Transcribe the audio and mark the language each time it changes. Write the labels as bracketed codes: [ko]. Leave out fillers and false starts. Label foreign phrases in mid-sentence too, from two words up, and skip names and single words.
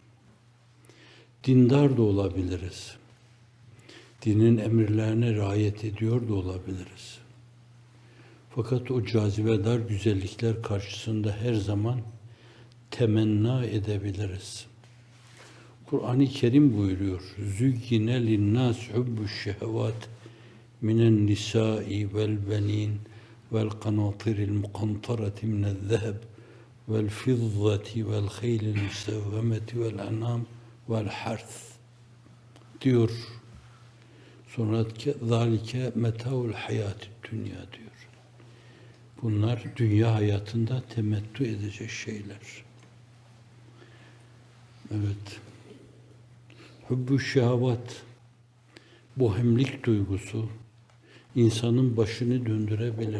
[tr] Dindar da olabiliriz. Dinin emirlerine riayet ediyor da olabiliriz. Fakat o cazibedar güzellikler karşısında her zaman temenna edebiliriz. Kur'an-ı Kerim buyuruyor. [ar] زُيِّنَ لِلنَّاسِ حُبُّ الشَّهَوَاتِ مِنَ النِّسَاءِ وَالْبَنِينَ وَالْقَنَاطِيرِ الْمُقَنْطَرَةِ مِنَ الذَّهَبِ وَالْفِضَّةِ وَالْخَيْلِ الْمُسَوَّمَةِ وَالْأَنْعَامِ وَالْحَرْثِ diyor. [tr] Sonra [ar] ذَلِكَ مَتَاعُ الْحَيَاةِ الدُّنْيَا [tr] diyor. Bunlar dünya hayatında temettü edecek şeyler. Evet. Hübbü şehvat, bohemlik duygusu insanın başını döndürebilir.